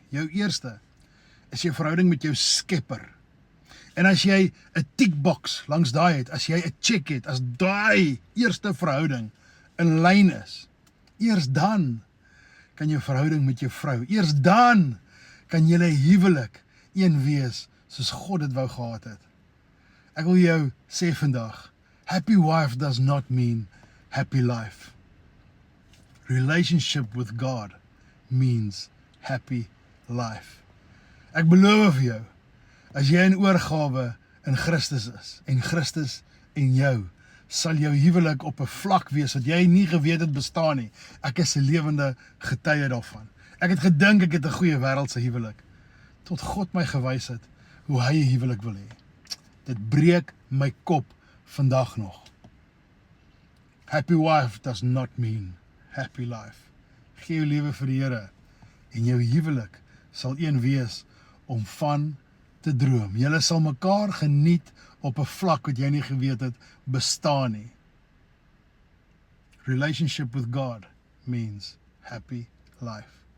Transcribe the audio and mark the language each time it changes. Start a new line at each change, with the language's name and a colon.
Afrikaans: Jou eerste, is jou verhouding met jou skepper. En as jy 'n tickbox langs daai het, as jy 'n check het, as daai eerste verhouding in lyn is, eers dan kan jou verhouding met jou vrou, eers dan kan julle huwelik een wees soos God dit wou gehad het. Ek wil jou sê vandag,
English: happy wife does not mean happy life. Relationship with God means happy life.
Afrikaans: Ek beloof vir jou, as jy in oorgawe in Christus is, en Christus en jou, sal jou huwelik op 'n vlak wees wat jy nie geweet het bestaan nie. Ek is 'n lewende getuie daarvan. Ek het gedink ek het 'n goeie wêreldse huwelik, tot God my gewys het hoe hy 'n huwelik wil hê. Dit breek my kop vandag nog.
English: Happy wife does not mean happy life.
Afrikaans: Gee jou lewe vir die Here en jou huwelik sal een wees om van te droom. Julle sal mekaar geniet op 'n vlak wat jy nie geweet het bestaan nie.
English: Relationship with God means happy life.